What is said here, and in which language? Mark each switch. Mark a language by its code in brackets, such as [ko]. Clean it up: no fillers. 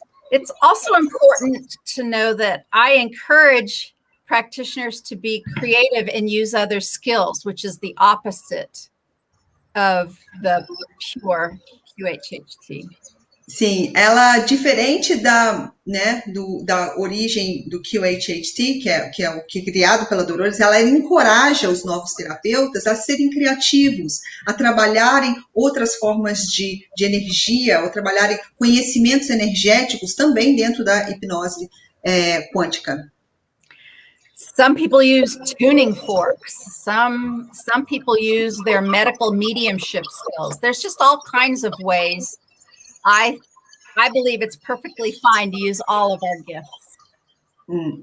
[en] It's also important to know that I encourage practitioners to be creative and use other skills, which is the opposite of the pure QHHT. [pt] Sim, ela, diferente da origem do QHHT, que é o que é criado pela Dolores, ela encoraja os novos terapeutas a serem criativos, a trabalharem outras formas de energia, ou trabalharem conhecimentos energéticos também dentro da hipnose quântica. [en] Some people use tuning forks. Some people use their medical mediumship skills. There's just all kinds of ways. I believe it's perfectly fine to use all of our gifts.